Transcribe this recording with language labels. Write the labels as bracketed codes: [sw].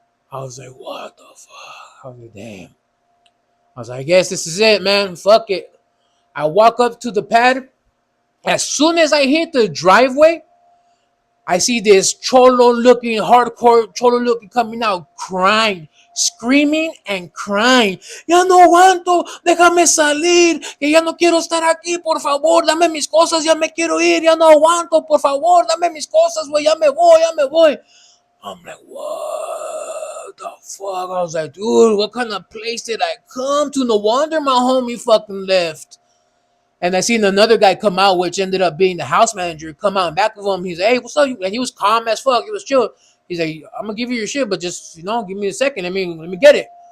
[en] I was like, what the fuck? I was like, damn. I was like, I guess this is it, man. Fuck it. I walk up to the pad. As soon as I hit the driveway, I see this cholo-looking, hardcore cholo-looking coming out, crying, screaming and crying. [es] Ya no aguanto, déjame salir, que ya no quiero estar aquí, por favor, dame mis cosas, ya me quiero ir, ya no aguanto, por favor, dame mis cosas, güey, ya me voy. [en] I'm like, what the fuck? I was like, dude, what kind of place did I come to? No wonder my homie fucking left. And I seen another guy come out, which ended up being the house manager, come out in back of him. He's like, hey, what's up? And he was calm as fuck. He was chill. He's like, I'm going to give you your shit, but just, give me a second. Let me get it.